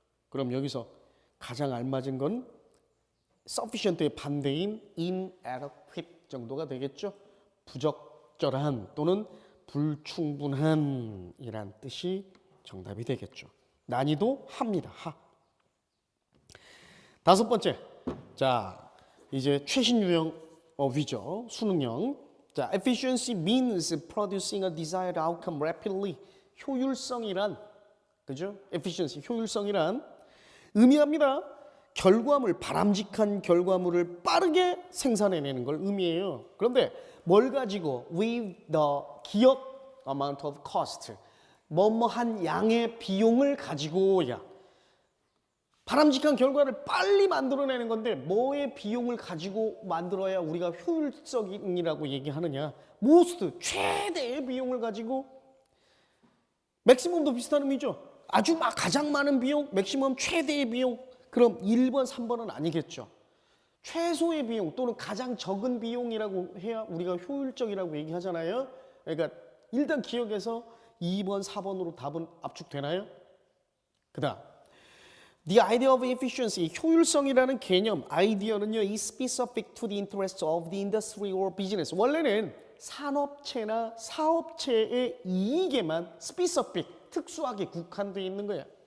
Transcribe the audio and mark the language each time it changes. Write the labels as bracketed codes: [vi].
[ko] 그럼 여기서 가장 알맞은 건 sufficient의 반대인 inadequate 정도가 되겠죠. 부적절한 또는 불충분한 이란 뜻이 정답이 되겠죠. 난이도 하입니다. 하. 다섯 번째. 자, 이제 최신 유형 어휘죠. 수능형. [en] 자, efficiency means producing a desired outcome rapidly. [ko] 효율성이란, 그죠? efficiency, 효율성이란 의미합니다. 결과물, 바람직한 결과물을 빠르게 생산해내는 걸 의미해요. 그런데 뭘 가지고 [en] with the 기억 amount of cost, [ko] 뭐뭐한 양의 비용을 가지고야 바람직한 결과를 빨리 만들어내는 건데 뭐의 비용을 가지고 만들어야 우리가 효율적이라고 얘기하느냐? most, 최대의 비용을 가지고 맥시멈도 비슷한 의미죠. 아주 막 가장 많은 비용, 맥시멈 최대의 비용. 그럼 1번, 3번은 아니겠죠. 최소의 비용 또는 가장 적은 비용이라고 해야 우리가 효율적이라고 얘기하잖아요. 그러니까 일단 기억해서 2번, 4번으로 답은 압축되나요? [en] 그 다음 The idea of efficiency, [ko] 효율성이라는 개념, 아이디어는요, [en] is specific to the interests of the industry or business. [ko] 원래는 산업체나 사업체의 이익에만 specific, 특수하게 국한되어 있는 거야.